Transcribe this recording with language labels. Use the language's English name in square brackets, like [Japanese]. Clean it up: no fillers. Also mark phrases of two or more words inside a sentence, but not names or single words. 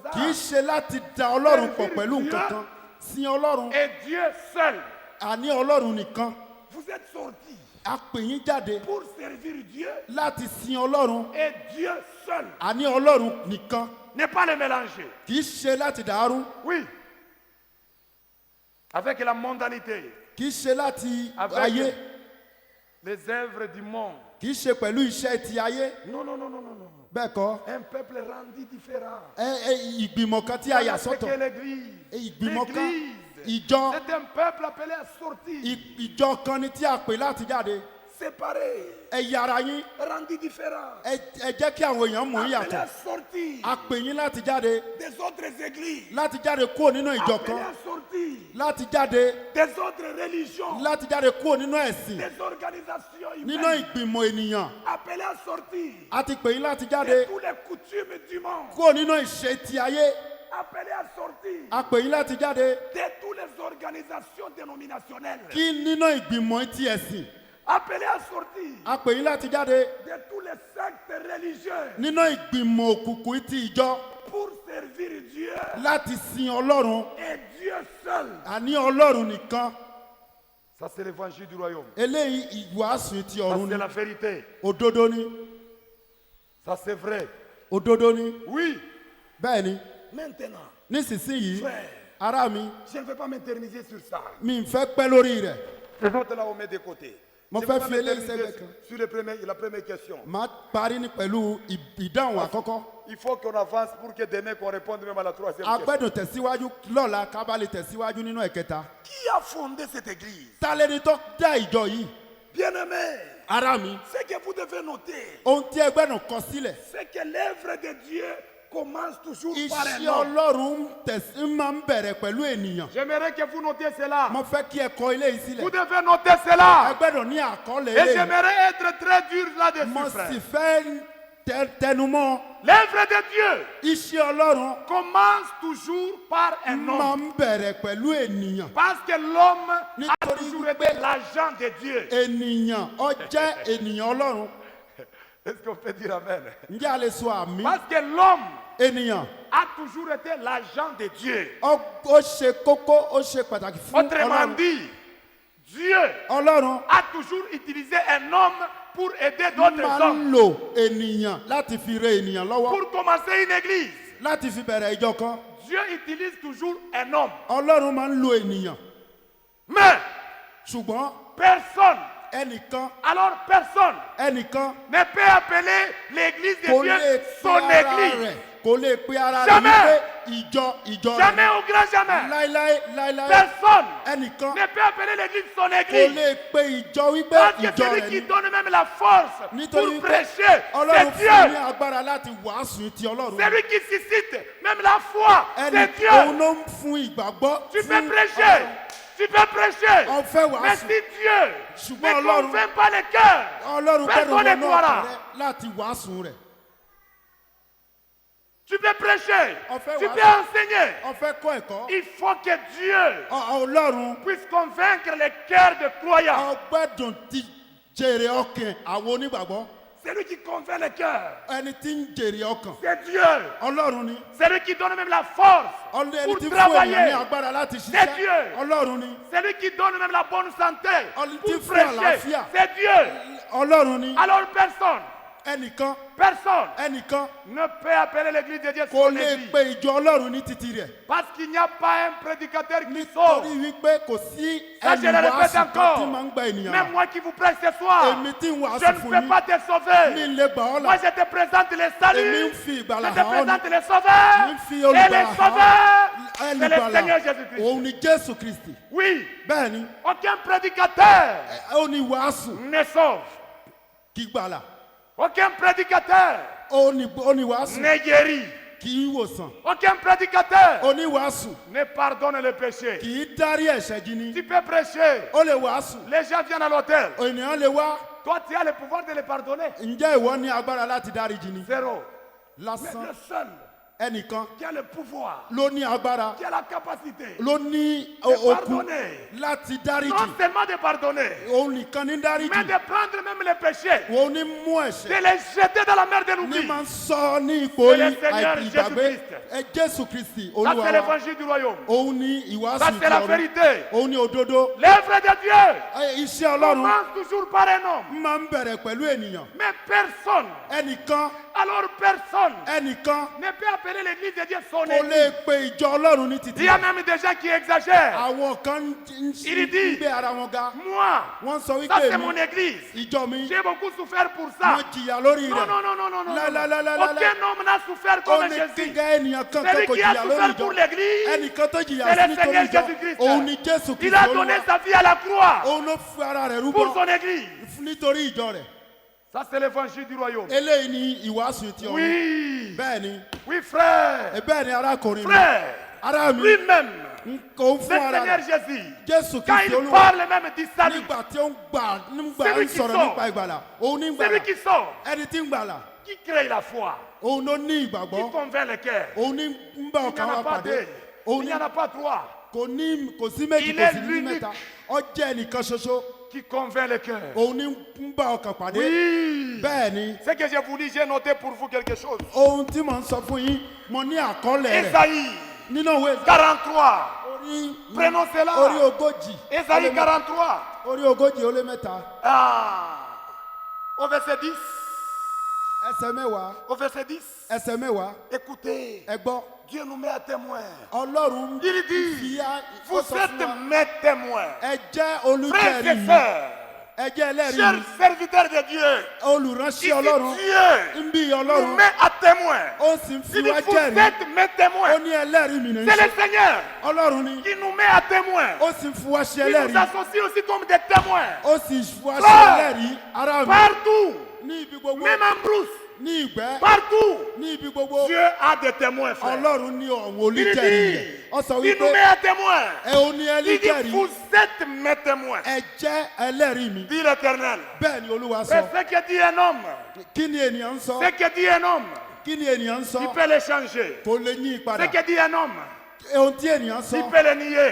[Yoruba] Ah, kì í ṣe láti da Ọlọ́run pọ̀ pẹ̀lú nǹkan kan. Sin Ọlọ́run [French] et Dieu seul. [Yoruba] àní Ọlọ́run nìkan. [French] Vous êtes sortis [Yoruba] A pè yín jáde [French] pour servir Dieu [Yoruba] láti sin Ọlọ́run [French] et Dieu seul. [Yoruba] àní Ọlọ́run nìkan. [French] Ne pas les mélanger. [Yoruba] Kì í ṣe láti dàrú. [French] Oui. Avec la mondanité, [Yoruba] Kì í ṣe láti [French] Avec- [Yoruba] ayé. [French] les œuvres du monde. [Yoruba] Kì í ṣe pẹ̀lú iṣẹ́ ti ayé. [French] Non, non, non, non, non, non. [Yoruba] Bẹ́ẹ̀ kọ́. [French] Un peuple rendu différent. [Yoruba] Ìgbìmọ̀ kan tí a yà [French] C'est que [Yoruba] sọ́tọ̀. [French] l'église. [Yoruba] Ìgbìmọ̀ kan. [French] L'église. [Yoruba] Ìjọ. [French] C'est un peuple appelé à sortir. [Yoruba] Ìjọ kan ni tí a pè láti jáde. [French] Séparé. [Yoruba] Ẹ yára yín. [French] Rendu différent. [Yoruba] Ẹ jẹ́ kí àwọn èèyàn mọ̀ yín [French] Appelé [Yoruba] yàtọ̀. [French] à sortir [Yoruba] A pè yín láti jáde. [French] des autres églises. [Yoruba] Láti jáde kúrò nínú ìjọ [French] Appelé [Yoruba] kan. [French] à sortir [Yoruba] Láti jáde. [French] des autres religions. [Yoruba] Láti jáde kúrò nínú ẹ̀sìn. [French] Des organisations [Yoruba] Nínú [French] humaines. [Yoruba] ìgbìmọ̀ ènìyàn. [French] Appelé à sortir [Yoruba] A ti pè yín láti [French] de [Yoruba] jáde [French] tous les coutumes du monde. [Yoruba] kúrò nínú ìṣe ti ayé. [French] appelé à sortir [Yoruba] a pè yín láti jáde [French] de toutes les organisations dénominationnelles, [Yoruba] kí nínú ìgbìmọ̀ ti ẹ̀sìn. [French] appelé à sortir [Yoruba] A pè yín láti jáde [French] de tous les sectes religieux [Yoruba] nínú ìgbìmọ̀ òkùnkùn ti ìjọ [French] pour servir Dieu [Yoruba] láti sin Ọlọ́run. [French] et Dieu seul. [Yoruba] Àní Ọlọ́run nìkan. [French] Ça c'est l'évangile du royaume. [Yoruba] Eléyìí ìwàásù ti [French] Ça [Yoruba] ọ̀run [French] c'est [Yoruba] ni. [French] la vérité. [Yoruba] Òdodo ni. [French] Ça c'est vrai. [Yoruba] Òdodo ni. [French] Oui. [Yoruba] Bẹ́ẹ̀ ni. [French] Maintenant, [Yoruba] Nísinsìnyí, [French] frère, [Yoruba] ará mi, [French] je ne vais pas m'éterniser sur ça. [Yoruba] mi ń fẹ́ pẹ́ lórí rẹ̀. [French] Les autres là, on met de côté. [Yoruba] Mo [French] Je [Yoruba] fẹ́ [French] vais pas [Yoruba] fi eléyìí [French] m'éterniser [Yoruba] sẹ́gbẹ̀ẹ́ kan. [French] sur la première question. [Yoruba] Màá parí ní pẹ̀lú ìdáhùn àkọ́kọ́. [French] Il faut qu'on avance pour que demain qu'on réponde même à la troisième [Yoruba] A [French] question. [Yoruba] gbẹ́dùn tẹ̀síwájú lọ́la ká bá lè tẹ̀síwájú nínú ẹ̀kẹta. [French] Qui a fondé cette église? [Yoruba] Ta lẹni tó dá ìjọ yìí? [French] Bien-aimé, [Yoruba] Ará mi, [French] ce que vous devez noter, [Yoruba] ohun tí ẹgbẹ́ náà kọ sílẹ̀. [French] c'est que l'œuvre de Dieu commence toujours par un [Yoruba] Iṣẹ́ [French] homme. [Yoruba] Ọlọ́run máa ń bẹ̀rẹ̀ pẹ̀lú ènìyàn. [French] J'aimerais que vous notiez cela. [Yoruba] Mo fẹ́ kí ẹ kọ eléyìí sílẹ̀. [French] Vous devez noter cela. [Yoruba] Ẹgbẹ́ náà ní àkọọ́lẹ̀ [French] Et [Yoruba] eléyìí. [French] j'aimerais être très dur [Yoruba] Mo [French] là-dessus, [Yoruba] sì [French] frère. [Yoruba] fẹ́ tẹnumọ́. [French] L'œuvre de Dieu [Yoruba] Iṣẹ́ Ọlọ́run [French] commence toujours par un [Yoruba] máa [French] homme. [Yoruba] ń bẹ̀rẹ̀ pẹ̀lú ènìyàn. [French] Parce que l'homme a [Yoruba] Nítorí [French] toujours [Yoruba] wípé [French] été l'agent de Dieu. [Yoruba] Ènìyàn ó jẹ́ ènìyàn Ọlọ́run. [French] Est-ce qu'on peut dire amen? [Yoruba] Ǹjẹ́ a lè sọ àmì? [French] Parce que l'homme [Yoruba] Ènìyàn [French] a toujours été l'agent de Dieu. [Yoruba] ó ṣe kókó, ó ṣe pàtàkì fún [French] Autrement [Yoruba] Ọlọ́run. [French] dit, Dieu [Yoruba] Ọlọ́run [French] a toujours utilisé un homme pour aider d'autres [Yoruba] máa [French] hommes. [Yoruba] ń lo ènìyàn láti fi re ènìyàn lọ́wọ́, [French] Pour commencer une église, [Yoruba] láti fi bẹ̀rẹ̀ ìjọ kan. [French] Dieu utilise toujours un homme. [Yoruba] Ọlọ́run máa ń lo ènìyàn. [French] Mais [Yoruba] Ṣùgbọ́n [French] personne, [Yoruba] ẹnìkan [French] personne ne peut appeler l'église de [Yoruba] kò [French] Dieu [Yoruba] lè pe [French] son [Yoruba] ara [French] église. [Yoruba] rẹ̀, kò lè pe ara rẹ̀ [French] Jamais. [Yoruba] wípé ìjọ [French] Jamais [Yoruba] rẹ̀. [French] au grand jamais. [Yoruba] Láíláí [French] Personne [Yoruba] ẹnìkan [French] ne peut appeler l'église son [Yoruba] kò [French] église. [Yoruba] lè pe ìjọ wípé [French] Parce que [Yoruba] ìjọ [French] celui [Yoruba] rẹ̀ [French] qui [Yoruba] ni. [French] donne même la force [Yoruba] Nítorí [French] pour [Yoruba] wípé [French] prêcher, [Yoruba] Ọlọ́run [French] c'est [Yoruba] fún ní [French] Dieu. [Yoruba] agbára láti wàásù ti Ọlọ́run. [French] Celui qui suscite même la foi, [Yoruba] Ẹni [French] c'est [Yoruba] òun [French] Dieu. [Yoruba] ló ń fún ìgbàgbọ́ [French] Tu [Yoruba] fún [French] peux prêcher, tu peux prêcher. [Yoruba] Ó fẹ́ [French] Mais [Yoruba] wàásù. [French] si Dieu [Yoruba] Ṣùgbọ́n [French] ne [Yoruba] Ọlọ́run- [French] convainc pas le cœur, [Yoruba] Ọlọ́run [French] personne [Yoruba] kẹ́nu [French] ne [Yoruba] wọnú [French] croira. [Yoruba] ọkàn rẹ̀ láti wàásù rẹ̀. [French] Tu peux prêcher, On fait tu [Yoruba] wàásù. [French] peux enseigner. [Yoruba] Ó fẹ́ kọ́ ẹ̀kọ́. [French] Il faut que Dieu [Yoruba] Ọlọ́run [French] puisse convaincre les cœurs des croyants. [Yoruba] ọgbẹ́dùn ti jèrè ọkàn àwọn onígbàgbọ́. [French] Celui qui convainc les cœurs, [Yoruba] Ẹni tí ń jèrè ọkàn. [French] c'est Dieu. [Yoruba] Ọlọ́run ni. [French] Celui qui donne même la force [Yoruba] Ẹni [French] pour [Yoruba] tí ń fún ènìyàn ní [French] travailler. [Yoruba] agbára láti [French] C'est [Yoruba] ṣiṣẹ́. [French] Dieu. [Yoruba] Ọlọ́run ni. [French] Celui qui donne même la bonne santé [Yoruba] Ẹni tí [French] pour [Yoruba] ń fún [French] prêcher, [Yoruba] àlàáfíà. [French] c'est Dieu. [Yoruba] Ọlọ́run ni. [French] Alors personne [Yoruba] Ẹnìkan [French] ne peut appeler l'église de Dieu [Yoruba] kò [French] son [Yoruba] lè [French] église. [Yoruba] pe ìjọ Ọlọ́run ní títì rẹ̀. [French] Parce qu'il n'y a pas un prédicateur qui sort. [Yoruba] Nítorí wípé kò sí [French] Ça, je le [Yoruba] ẹni [French] répète [Yoruba] wàásù kan [French] encore. [Yoruba] tí máa ń gba ènìyàn [French] Même [Yoruba] là. [French] moi qui vous prêche ce soir, [Yoruba] Èmi tí ń wàásù [French] je ne [Yoruba] fún [French] peux [Yoruba] yín. [French] pas te [Yoruba] Mi [French] sauver. [Yoruba] lè gbà ọ́ [French] Moi, [Yoruba] là. [French] je te présente les [Yoruba] Èmi [French] saluts. [Yoruba] ń fi [French] Je [Yoruba] ìgbàlà [French] te [Yoruba] hàn ọ́ ni. [French] présente les sauveurs. [Yoruba] Mi ń fi [French] Et les [Yoruba] olùgbàlà hàn ọ́. [French] sauveurs, c'est le [Yoruba] Olùgbàlà [French] Seigneur Jésus-Christ. [Yoruba] òun ni Jésù Kristi. [French] Oui, [Yoruba] Bẹ́ẹ̀ ni [French] aucun prédicateur [Yoruba] ó ní wàásù [French] ne sauve. [Yoruba] kì í gbàlà. [French] Aucun prédicateur [Yoruba] Ó ní wàásù [French] ne guérit. [Yoruba] kì í wòsàn. [French] Aucun prédicateur [Yoruba] Ó ní wàásù [French] ne pardonne le péché. [Yoruba] kì í dárí ẹ̀ṣẹ̀ jì ni. [French] Tu peux prêcher. [Yoruba] Ó lè wàásù. [French] Les gens viennent à l'hôtel. [Yoruba] Ènìyàn lè wá. [French] Toi, tu as le pouvoir de les pardonner. [Yoruba] Ǹjẹ́ ìwọ ní agbára láti dárí jì ni? [French] Zéro. Mais [Yoruba] Lásán [French] le seul [Yoruba] ẹnìkan [French] qui a le pouvoir, [Yoruba] ló ní agbára, [French] qui a la capacité, [Yoruba] ló ní [French] de [Yoruba] okun [French] pardonner. [Yoruba] láti dárí [French] Non [Yoruba] jì. [French] seulement de pardonner, [Yoruba] Òun nìkan ní dárí [French] mais [Yoruba] jì. [French] de prendre même les péchés, [Yoruba] Òun ní mú [French] de [Yoruba] ẹ̀ṣẹ̀. [French] les jeter dans la mer de [Yoruba] Ní [French] l'oubli. [Yoruba] máa ń sọ ní ipò [French] C'est le Seigneur [Yoruba] ìgbàgbé. [French] Jésus-Christ. [Yoruba] Jésù Kristi [French] Ça, [Yoruba] Olúwa [French] c'est [Yoruba] wa. [French] l'évangile du royaume. [Yoruba] Òun ní [French] Ça, [Yoruba] ìwàásù [French] c'est [Yoruba] ti [French] la [Yoruba] ọ̀run. [French] vérité. [Yoruba] Òun ní òdodo. [French] L'œuvre de Dieu [Yoruba] Iṣẹ́ Ọlọ́run [French] commence toujours par un homme. [Yoruba] máa ń bẹ̀rẹ̀ pẹ̀lú ènìyàn. [French] Mais personne, [Yoruba] Ẹnìkan [French] alors personne, ne peut appeler l'église de Dieu son [Yoruba] kò [French] église. [Yoruba] lè pe ìjọ Ọlọ́run ní títì [French] Il y a [Yoruba] rẹ̀. [French] même des gens qui exagèrent. [Yoruba] Àwọn kan ń [French] Il dit, [Yoruba] gbé ara wọn ga. [French] moi, [Yoruba] Wọ́n sọ [French] ça [Yoruba] wípé [French] c'est mon église. [Yoruba] ìjọ mi [French] J'ai beaucoup souffert pour ça. [Yoruba] wọ́n jìyà lórí [French] Non, [Yoruba] rẹ̀. [French] non, non, non, non, non. La, la, la, la, la, Aucun homme n'a souffert [Yoruba] Ó [French] comme [Yoruba] ní [French] Jésus. [Yoruba] kíkẹ́ ènìyàn kankan [French] Celui [Yoruba] kò [French] qui a [Yoruba] jìyà lórí [French] souffert [Yoruba] ìjọ. [French] pour l'église, [Yoruba] Ẹnìkan tó jìyà [French] c'est [Yoruba] sí [French] le [Yoruba] nítorí [French] Seigneur [Yoruba] ìjọ. [French] Jésus-Christ. [Yoruba] Òun ni Jésù [French] Il a [Yoruba] Kristi [French] donné [Yoruba] Olúwa. [French] sa vie à la croix [Yoruba] Òun ló fi ara rẹ̀ [French] pour [Yoruba] rúbọ [French] son église. [Yoruba] nítorí ìjọ rẹ̀. [French] Ça, c'est l'évangile du royaume. [Yoruba] Eléyìí ni ìwàásù ti ọ̀run. [French] Oui, [Yoruba] Bẹ́ẹ̀ ni [French] oui, frère. [Yoruba] bẹ́ẹ̀ ni arákùnrin mi. [French] Frère, [Yoruba] Ará mi [French] lui-même, [Yoruba] kò ń [French] le [Yoruba] fún ara [French] Seigneur [Yoruba] rẹ̀. [French] Jésus, [Yoruba] Jésù [French] quand [Yoruba] Kristi [French] il [Yoruba] Olúwa. [French] parle même du salut, [Yoruba] Nígbà tí ó ń gbà [French] Celui [Yoruba] ń [French] qui [Yoruba] sọ̀rọ̀ [French] sort. [Yoruba] nípa ìgbàlà. Òun ní [French] celui [Yoruba] gbàlà. [French] qui sort, [Yoruba] Ẹni tí ń gbàlà. [French] qui crée la foi, [Yoruba] òun ló ní [French] qui [Yoruba] ìgbàgbọ́, [French] convainc le cœur. [Yoruba] òun ní ń bá [French] Il n'y [Yoruba] ọkàn [French] en [Yoruba] wa [French] a pas [Yoruba] pàdé, [French] deux, [Yoruba] òun [French] il [Yoruba] ní [French] n'y en a pas trois, [Yoruba] kò sí méjì [French] Il [Yoruba] kò [French] est [Yoruba] sí ní [French] l'unique. [Yoruba] mẹ́ta, ó jẹ́ ẹnìkan ṣoṣo, [French] qui convainc le cœur. [Yoruba] òun ní ń bá ọkàn pàdé. [French] Oui. [Yoruba] Bẹ́ẹ̀ ni [French] Ce que je vous dis, j'ai noté pour vous quelque chose. [Yoruba] ohun tí mò ń sọ fún yín mo ní àkọọ́lẹ̀ rẹ̀ [French] Esaïe [Yoruba] nínú òwe [French] 43. [Yoruba] orí [French] Prenons cela. [Yoruba] orí ogójì [French] Esaïe 43. [Yoruba] orí ogójì ó lé mẹ́ta [French] Au verset 10. [Yoruba] ẹsẹ̀ mẹ́wàá [French] Au verset 10. [Yoruba] ẹsẹ̀ mẹ́wàá [French] Écoutez, [Yoruba] ẹ gbọ́ [French] Dieu nous met à témoin. [Yoruba] Ọlọ́run [French] Il dit, [Yoruba] fi á ó [French] vous [Yoruba] sọ fún [French] êtes [Yoruba] wa [French] mes témoins. [Yoruba] ẹ jẹ́ [French] Frères [Yoruba] olùjẹ́rìí [French] et [Yoruba] mi [French] sœurs, [Yoruba] ẹ jẹ́ ẹlẹ́rìí [French] chers [Yoruba] mi [French] serviteurs de Dieu, [Yoruba] olùránṣẹ́ [French] ici [Yoruba] Ọlọ́run [French] Dieu [Yoruba] ń bí [French] nous [Yoruba] Ọlọ́run [French] met à témoin. [Yoruba] ó sì ń fi [French] Il dit, [Yoruba] wá [French] vous [Yoruba] jẹ́rìí [French] êtes mes [Yoruba] ó [French] témoins. [Yoruba] ní ẹlẹ́rìí mi ní í [French] C'est [Yoruba] ṣe [French] le Seigneur [Yoruba] Ọlọ́run ni [French] qui nous met à témoin. [Yoruba] ó sì ń fi wá ṣe [French] Il nous [Yoruba] ẹlẹ́rìí [French] associe aussi comme des témoins. [Yoruba] ó sì ń fi wá ṣe [French] Frère, [Yoruba] ẹlẹ́rìí ará mi [French] Partout, [Yoruba] ní ibi gbogbo [French] même en brousse, [Yoruba] ní ìgbẹ́ [French] partout, [Yoruba] ní ibi gbogbo [French] Dieu a des témoins, frère. [Yoruba] Ọlọ́run ní ọ̀hún [French] Il [Yoruba] olùjẹ́rìí [French] dit, [Yoruba] rẹ̀ ó sọ [French] il [Yoruba] wípé [French] nous met à témoin. [Yoruba] ẹ ò ní [French] Il dit, [Yoruba] ẹlẹ́rìí [French] vous êtes mes témoins. [Yoruba] ẹ jẹ́ ẹlẹ́rìí mi [French] Dit l'Éternel. [Yoruba] bẹ́ẹ̀ ni Olúwa [French] C'est [Yoruba] sọ [French] ce que dit un homme. [Yoruba] kí ni ènìyàn ń sọ [French] Ce que dit un homme, [Yoruba] kí ni ènìyàn ń sọ [French] il peut le changer. [Yoruba] kò lè yí [French] Ce [Yoruba] padà [French] que dit un homme, [Yoruba] ohun tí ènìyàn sọ [French] il peut le nier.